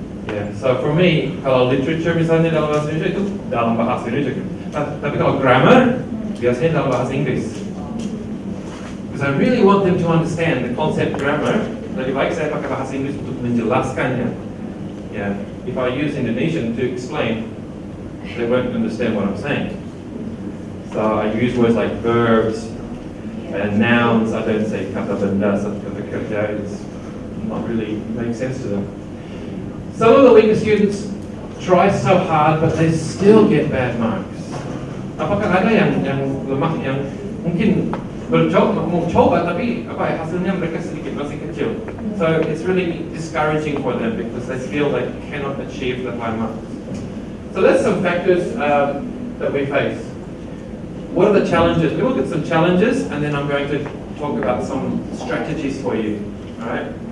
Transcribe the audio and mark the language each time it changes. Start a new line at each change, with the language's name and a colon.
English: Yeah, so for me,
Indonesian: kalau literature misalnya dalam bahasa Indonesia itu dalam bahasa Indonesia, tapi kalau grammar biasanya dalam bahasa Inggris.
English: Because I really want them to understand the concept grammar.
Indonesian: Lebih baik saya pakai bahasa Inggris untuk menjelaskannya.
English: Yeah, if I use Indonesian to explain, they won't understand what I'm saying. So I use words like verbs and nouns. I don't say
Indonesian: kata benda, kata kerja.
English: It's not really makes sense to them. Some of the weaker students try so hard, but they still get bad marks.
Indonesian: Apakah ada yang lemah yang mungkin mau coba tapi hasilnya mereka sedikit masih kecil.
English: So it's really discouraging for them because they feel they cannot achieve the high marks. So that's some factors that we face. What are the challenges? We look at some challenges and then I'm going to talk about some strategies for you. Alright?